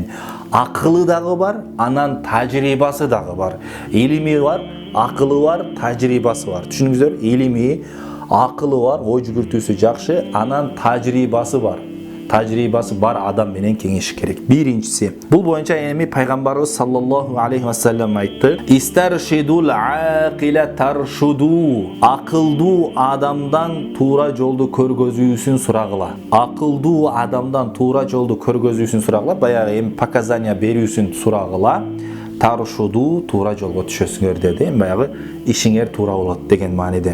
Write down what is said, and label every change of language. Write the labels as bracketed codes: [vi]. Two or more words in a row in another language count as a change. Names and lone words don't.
[ky] Акылы дагы бар, анан тажрыйбасы дагы бар. Илими бар, акылы бар, тажрыйбасы бар. Түшүнүңүздөр, илими, акылы бар, ой жүгүртүүсү жакшы, анан тажрыйбасы бар. тажрыйбасы бар адам менен кеңешиш керек. Биринчиси, бул боюнча эми пайгамбарыбыз [ar] صلى الله عليه وسلم [ky] айтты: [ar] "استرشدوا العاقل ترشدوا". [ky] Акылдуу адамдан туура жолду көргөзүүсүн сурагыла. Акылдуу адамдан туура жолду көргөзүүсүн сурагыла, баягы эми показания берүүсүн сурагыла. Таршуду, туура жолго түшөсүңөр деди. Баягы ишиңер туура болот деген мааниде.